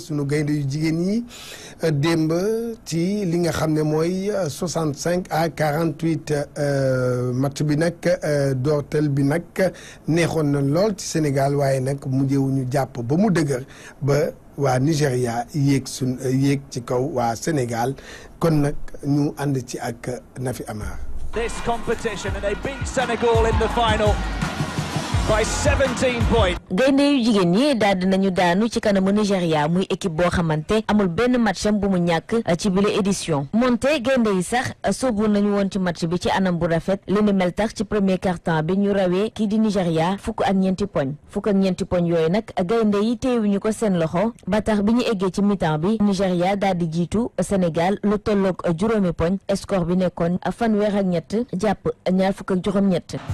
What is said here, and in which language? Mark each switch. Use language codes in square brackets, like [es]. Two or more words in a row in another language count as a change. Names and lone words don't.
[wo] sunu gaynde yu jigéen ñi démb ci li nga xam ne mooy 65 à 48 match bi nag doortel bi nag neexoon na lool ci Sénégal waaye nag mujjewuñu jàpp ba mu dëgër ba waa Nigéria yéeg ci kaw waa Sénégal kon nag ñu ànd ci ak Nafi Amar. [en] This competition and they beat Senegal in the final by 17 points. [wo] gaynde yu jigéen ñi daal dinañu daanu ci kanamu Nigéria muy équipe boo xamante amul benn matcham bu mu ñàkk ci bile édition moonte gaynde yi sax sóobu nañu woon ci match bi ci anam bu rafet li ni mel tax ci [fr] premier quart-temps [wo] bi ñu rawee kii di Nigéria fukk ak ñeenti poñ yooyu nag gaynde yi téewuñu ko seen loxo ba tax bi ñu eggee ci mi-temps bi Nigéria daal di jiitu Sénégal lu tolloog juróomi poñ score bi nekkoon fanweer ak ñett jàpp ñaar fukk ak juróom-ñett.